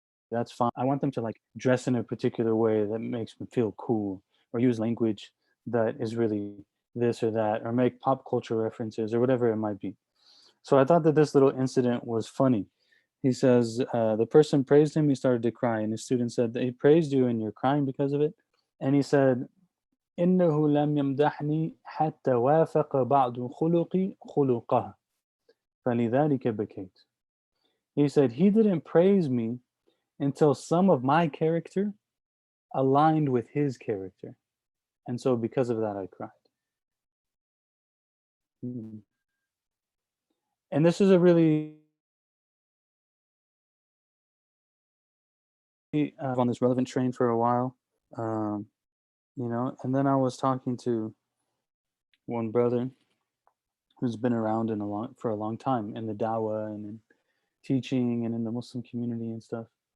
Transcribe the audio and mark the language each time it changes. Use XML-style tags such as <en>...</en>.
<en>That's fine. I want them to like dress in a particular way that makes them feel cool, or use language that is really this or that, or make pop culture references or whatever it might be. So I thought that this little incident was funny. He says, the person praised him, he started to cry, and his student said, he praised you and you're crying because of it? And he said,</en> <ar>إنه لم يمدحني حتى وافق بعض خلقي خلقه فلذلك بكيت.</ar> <en>He said he didn't praise me until some of my character aligned with his character. And so because of that, I cried. Mm. And this is a really on this relevant train for a while, um, and then I was talking to one brother who's been around for a long time in the dawah and in teaching and in the Muslim community and stuff.</en>